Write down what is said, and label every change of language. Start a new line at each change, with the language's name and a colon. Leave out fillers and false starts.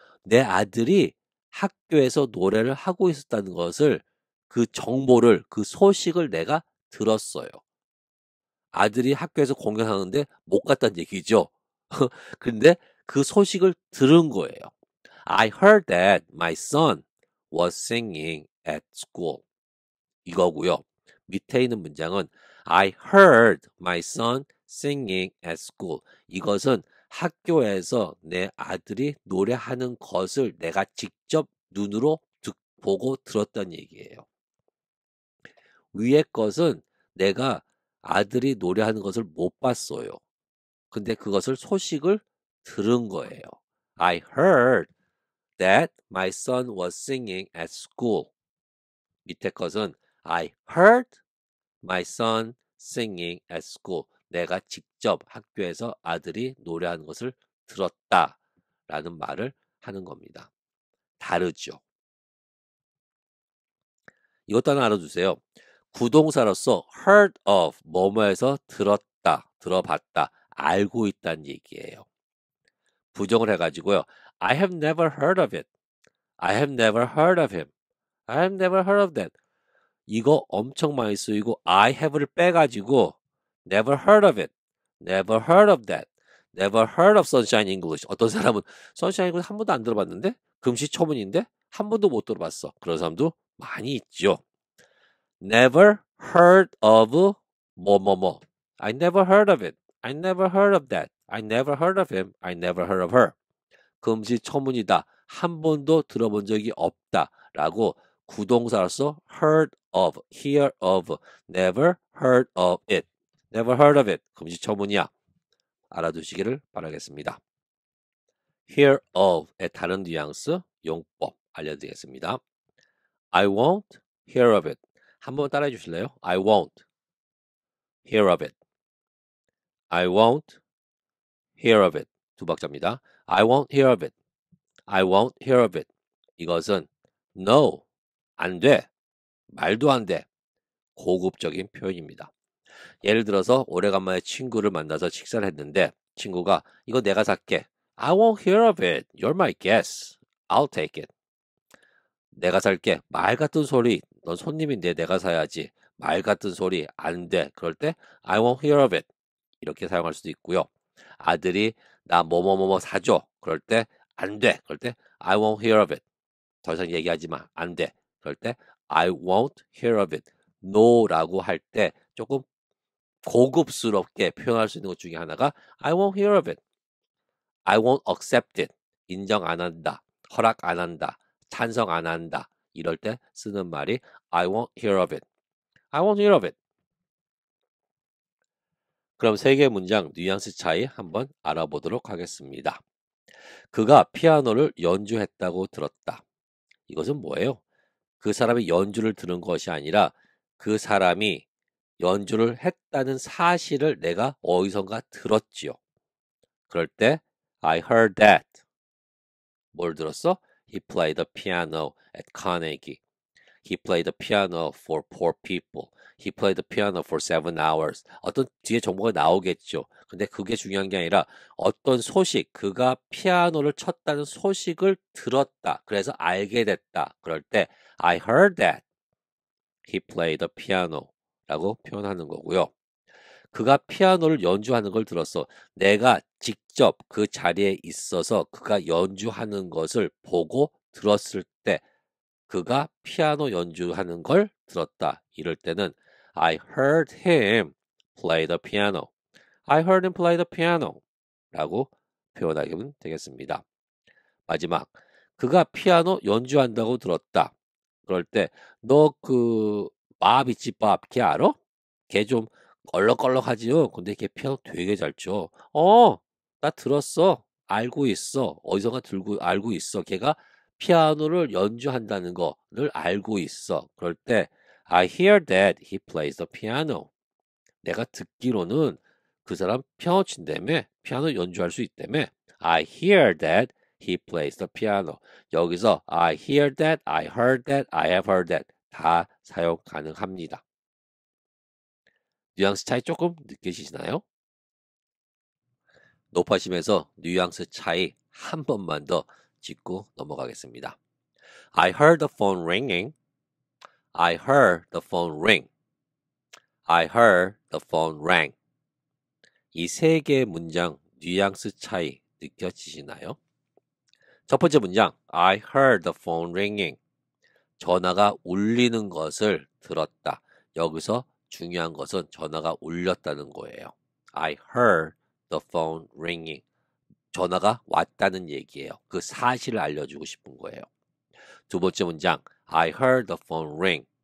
Korean: 내 아들이 학교에서 노래를 하고 있었다는 것을 그 정보를 그 소식을 내가 들었어요. 아들이 학교에서 공연하는데 못 갔다는 얘기죠. 근데 그 소식을 들은 거예요.
English: I heard that my son was singing at school.
Korean: 이거고요. 밑에 있는 문장은
English: I heard my son singing at school.
Korean: 이것은 학교에서 내 아들이 노래하는 것을 내가 직접 눈으로 보고 들었다는 얘기예요. 위의 것은 내가 아들이 노래하는 것을 못 봤어요. 근데 그것을 소식을 들은 거예요.
English: I heard that my son was singing at school.
Korean: 밑에 것은
English: I heard my son singing at school.
Korean: 내가 직접 학교에서 아들이 노래하는 것을 들었다 라는 말을 하는 겁니다. 다르죠. 이것도 하나 알아두세요. 구동사로서 heard of, 뭐뭐에서 들었다, 들어봤다, 알고 있다는 얘기예요. 부정을 해가지고요.
English: I have never heard of it. I have never heard of him. I have never heard of that.
Korean: 이거 엄청 많이 쓰이고
English: I have를 빼가지고 never heard of it. Never heard of that. Never heard of Sunshine English.
Korean: 어떤 사람은 Sunshine English 한 번도 안 들어봤는데 금시초문인데 한 번도 못 들어봤어. 그런 사람도 많이 있죠.
English: Never heard of 뭐뭐뭐. I never heard of it. I never heard of that. I never heard of him. I never heard of her.
Korean: 금시초문이다. 한 번도 들어본 적이 없다. 라고 구동사로서
English: heard of, hear of, never heard of it. never heard of it.
Korean: 금시초문이야. 알아두시기를 바라겠습니다. hear of의 다른 뉘앙스, 용법 알려드리겠습니다.
English: I won't hear of it.
Korean: 한번 따라해 주실래요?
English: I won't hear of it. I won't hear of it.
Korean: 두 박자입니다.
English: I won't hear of it. I won't hear of it.
Korean: 이것은 no, 안 돼. 말도 안 돼. 고급적인 표현입니다. 예를 들어서 오래간만에 친구를 만나서 식사를 했는데 친구가 이거 내가 살게.
English: I won't hear of it. You're my guest. I'll take it.
Korean: 내가 살게. 말 같은 소리. 넌 손님인데 내가 사야지. 말 같은 소리 안 돼. 그럴 때
English: I won't hear of it.
Korean: 이렇게 사용할 수도 있고요. 아들이 나 뭐뭐뭐뭐 사줘. 그럴 때 안 돼. 그럴 때
English: I won't hear of it.
Korean: 더 이상 얘기하지 마. 안 돼. 그럴 때
English: I won't hear of it.
Korean: no라고 할 때 조금 고급스럽게 표현할 수 있는 것 중에 하나가
English: I won't hear of it. I won't accept it.
Korean: 인정 안 한다. 허락 안 한다. 찬성 안 한다. 이럴 때 쓰는 말이
English: I won't hear of it. I won't hear of it.
Korean: 그럼 세 개의 문장 뉘앙스 차이 한번 알아보도록 하겠습니다. 그가 피아노를 연주했다고 들었다. 이것은 뭐예요? 그 사람이 연주를 들은 것이 아니라 그 사람이 연주를 했다는 사실을 내가 어디선가 들었지요. 그럴 때
English: I heard that.
Korean: 뭘 들었어?
English: He played the piano at Carnegie. He played the piano for poor people. He played the piano for 7 hours.
Korean: 어떤 뒤에 정보가 나오겠죠. 근데 그게 중요한 게 아니라 어떤 소식, 그가 피아노를 쳤다는 소식을 들었다. 그래서 알게 됐다. 그럴 때
English: I heard that he played the piano
Korean: 라고 표현하는 거고요. 그가 피아노를 연주하는 걸 들었어. 내가 직접 그 자리에 있어서 그가 연주하는 것을 보고 들었을 때 그가 피아노 연주하는 걸 들었다. 이럴 때는
English: I heard him play the piano. I heard him play the piano
Korean: 라고 표현하면 되겠습니다. 마지막, 그가 피아노 연주한다고 들었다. 그럴 때 너 그 밥 있지 밥, 걔 알아? 걔 좀 얼렁얼렁하지요? 근데 걔 피아노 되게 잘 쳐. 나 들었어. 알고 있어. 어디선가 들고 알고 있어. 걔가 피아노를 연주한다는 거를 알고 있어. 그럴 때
English: I hear that he plays the piano.
Korean: 내가 듣기로는 그 사람 피아노 친다며. 피아노 연주할 수 있다며.
English: I hear that he plays the piano.
Korean: 여기서
English: I hear that, I heard that, I have heard that
Korean: 다 사용 가능합니다. 뉘앙스 차이 조금 느끼시나요? 높아심에서 뉘앙스 차이 한 번만 더 짚고 넘어가겠습니다.
English: I heard the phone ringing. I heard the phone ring. I heard the phone rang.
Korean: 이 세 개의 문장 뉘앙스 차이 느껴지시나요? 첫 번째 문장
English: I heard the phone ringing.
Korean: 전화가 울리는 것을 들었다. 여기서 중요한 것은 전화가 울렸다는 거예요.
English: I heard the phone ringing.
Korean: 전화가 왔다는 얘기예요. 그 사실을 알려주고 싶은 거예요. 두 번째 문장
English: I heard the phone ring.